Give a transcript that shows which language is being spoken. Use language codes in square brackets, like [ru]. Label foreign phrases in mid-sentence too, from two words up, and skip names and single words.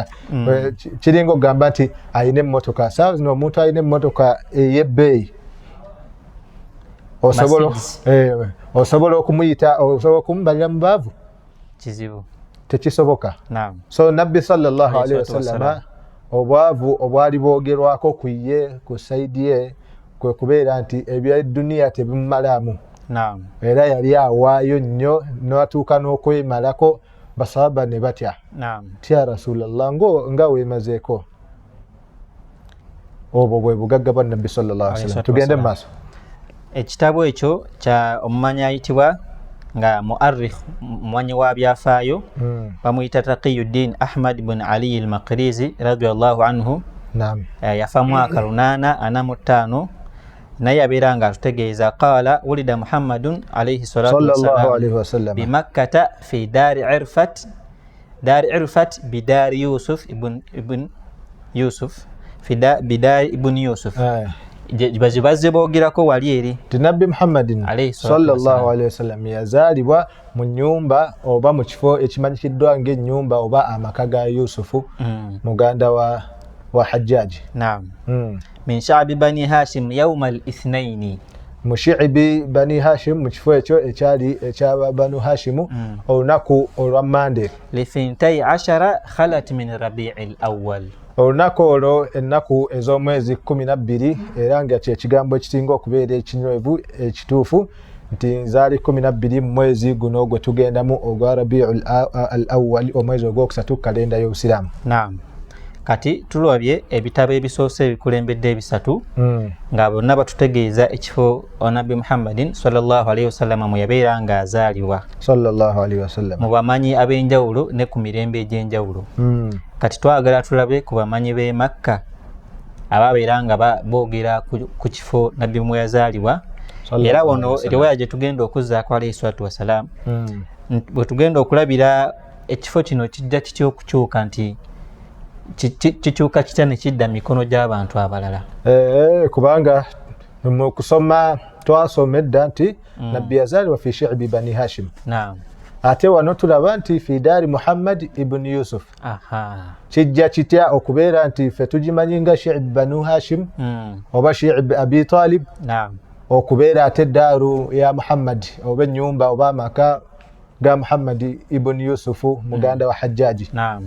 [lg] Kiringa okugamba nti alina emmotoka. Saawa zino omuntu alina emmotoka ey'ebbeeyi osobola okumuyita, osobola okumubalira mu baavu? Kizibu, tekisoboka. So Nabbi [ar] صلى الله عليه وسلم [lg] obwavu obwali bwogerwako ku ye, ku saidi ye, kwe kubeera nti eby'edduniya tebimumalamu. Era yali awaayo nnyo n'atuuka n'okwemalako, basahaba ne batya. Tya Rasulallah nga weemazeeko. Obwo bwe bugagga bwa Nabbi [ar] صلى الله عليه وسلم. [lg] Tugende mu maaso. Ekitabo ekyo kya omumanyi ayitibwa nga muarrikh mwanyi wa byafaayo bamuyita Taqiyuddin Ahmad ibn Ali al-Maqrizi [ar] رضي الله عنه. [lg] Naam. Yafa mwaka 845 naye abeera nga atutegeeza [ar] قال ولد محمد عليه الصلاة والسلام بمكة في دار عرفات بدار يوسف بن يوسف بدار ابن يوسف. [lg] Bazze boogirako wali eri Nabbi Muhammadin [ar] صلى الله عليه وسلم [lg] yazaalibwa mu nnyumba oba mu kifo ekimanyikiddwa ng'ennyumba oba amaka ga Yusufu muganda wa Hajjaj. Naam. [ar] من شعب بني هاشم يوم الاثنين, [lg] mu shi'bi bani Hashim mu kifo ekyo ekyali ekyaba banu Hashimu olunaku olwa Mande [ar] لـ12 خلت من ربيع الأول, [lg] olunaku olwo ennaku ez'omwezi 12 era nga kyekigambo ekisinga okubeera ekinywevu ekituufu nti zaali 12 mu mwezi guno gwe tugendamu ogwa Rabi'ul awwal omwezi ogwokusatu kalenda y'Obusiraamu. Naam. Kati tulabye ebitabo ebisoose ebikulembedde ebisatu nga bonna batutegeeza ekifo Nabbi Muhammadin [ar] صلى الله عليه وسلم [lg] mwe yabeera nga azaalibwa [ar] صلى الله عليه وسلم [lg] mu bamanyi ab'enjawulo ne ku mirembe egy'enjawulo. Kati twagala tulabe ku bamanyi b'e Makka ababeera nga boogera ku kifo Nabbi mwe yazaalibwa, era wano riwaya gye tugenda okuzzaako [ar] عليه الصلاة والسلام [lg] bwe tugenda okulabira ekifo kino kijja kitya okukyuka nti kikyuka kitya ne kidda mikono gy'abantu abalala. Kubanga mu kusoma twasoma edda nti Nabbi yazaalibwa [ar] في شعب بني هاشم. [lg] Naam. Ate wano tulaba nti [ar] في دار [lg] Muhammad ibn Yusuf. Kijja kitya okubeera nti ffe tugimanyi nga shi'bi banu Hashim oba shi'bi Abi Talib. Naam. Okubeera ate daaru ya Muhammad oba ennyumba oba amaka ga Muhammad ibn Yusufu muganda wa Hajjaji. Naam.